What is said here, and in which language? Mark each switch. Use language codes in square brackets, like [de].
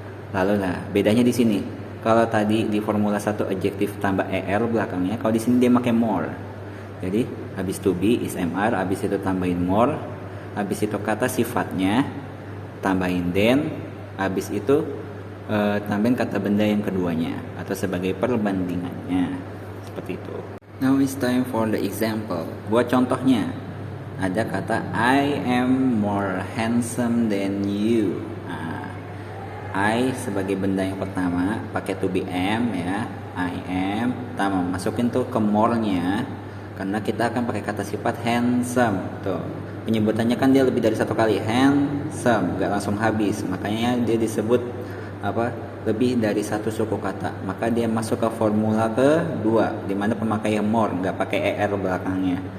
[id] Lalu lah bedanya di sini. Kalau tadi di formula 1 adjektif tambah er belakangnya, kalau di sini dia pakai more. Jadi habis to be is am are, habis itu tambahin more, habis itu kata sifatnya tambahin then, habis itu tambahin kata benda yang keduanya atau sebagai perbandingannya, seperti itu. [en] Now it's time for the example. [id] Buat contohnya, ada kata [en] I am more handsome than you. [id] Nah, I sebagai benda yang pertama pakai to be am ya, I am, tambah masukin tuh ke more-nya karena kita akan pakai kata sifat handsome tuh. Penyebutannya kan dia lebih dari satu kali, handsome, gak langsung habis, makanya dia disebut lebih dari satu suku kata, maka dia masuk ke formula kedua dimana pemakaian more, gak pakai er belakangnya.